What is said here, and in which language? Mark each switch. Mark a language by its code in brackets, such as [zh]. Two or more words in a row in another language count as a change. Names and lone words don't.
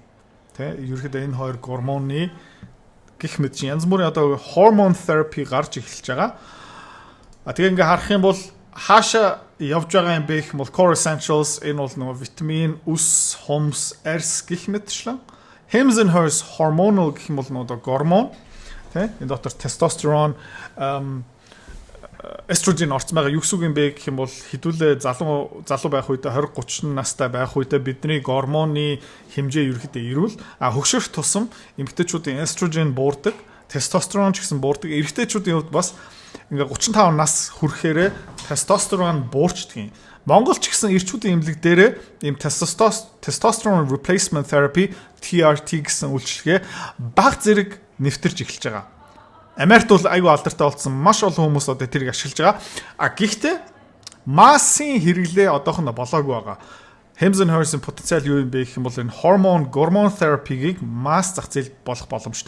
[mn] Тэ ерөөхдөө энэ хоёр гормоны гих мэд чинь янз бүрийн одоо [en] hormone therapy [mn] гарч эхэлж байгаа. Тэгээ ингээ харах юм бол хаашаа явж байгаа юм бэ гэх юм бол [en] core essentials [mn] энэ бол нөгөө витамин, ус, хумс, эрс гих мэтчлэн. Hims & Hers hormonal гэх юм бол нөгөө гормон тэ энэ дотор тестостерон, estrogen орц байгаа юу гэсэн юм бэ гэх юм бол хэдүүлээ залуу байх үедээ 20-30 настай байх үедээ бидний гормоны хэмжээ ерөөхдөө ирүүл хөгшөрөх тусам эмэгтэйчүүдийн estrogen буурдаг, тестостерон ч гэсэн буурдаг. Эрэгтэйчүүдийн хувьд бас ингээ 35 нас хүрэхээр тестостерон буурчдаг юм. Монгол ч гэсэн эрчүүдийн эмнэлэг дээр ийм [en] testosterone replacement therapy TRT [mn] гэсэн үйлчилгээ баг зэрэг нэвтэрч эхэлж байгаа. Америкт бол айгүй алдартай болсон маш олон хүмүүс одоо тэрийг ашиглаж байгаа. Гэхдээ массын хэрэглээ одоохондоо болоогүй байгаа. Hims & Hers-ийн потенциал юу юм бэ гэх юм бол энэ гормон therapy-ийг масс зах зээл болох боломжтой.